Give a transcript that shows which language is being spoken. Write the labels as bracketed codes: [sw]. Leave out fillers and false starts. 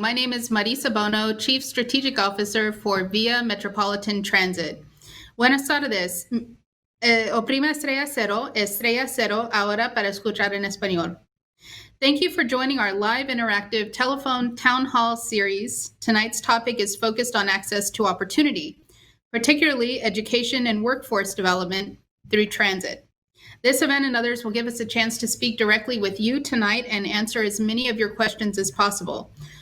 [en] My name is Marisa Bono, Chief Strategic Officer for Via Metropolitan Transit. [es] Buenas tardes. Oprima estrella cero, ahora para escuchar en español. [en] Thank you for joining our live interactive telephone town hall series. Tonight's topic is focused on access to opportunity, particularly education and workforce development through transit. This event and others will give us a chance to speak directly with you tonight and answer as many of your questions as possible.